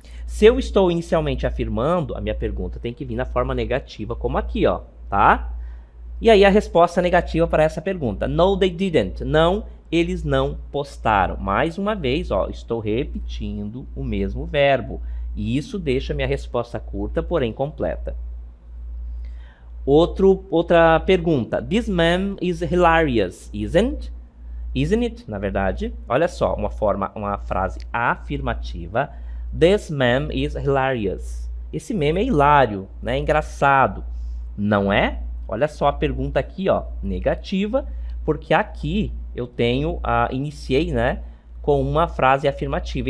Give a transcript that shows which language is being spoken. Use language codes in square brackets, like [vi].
[pt] Se eu estou inicialmente afirmando, a minha pergunta tem que vir na forma negativa, como aqui, ó, tá? E aí a resposta negativa para essa pergunta. [en] No, they didn't. [pt] Não, eles não postaram. Mais uma vez, ó, estou repetindo o mesmo verbo. E isso deixa minha resposta curta, porém completa. Outra pergunta. [en] This meme is hilarious, isn't? Isn't it? [pt] Na verdade, olha só, uma frase afirmativa. [en] This meme is hilarious. [pt] Esse meme é hilário, né? É engraçado. Não é? Olha só a pergunta aqui, ó, negativa, porque aqui eu iniciei, né, com uma frase afirmativa.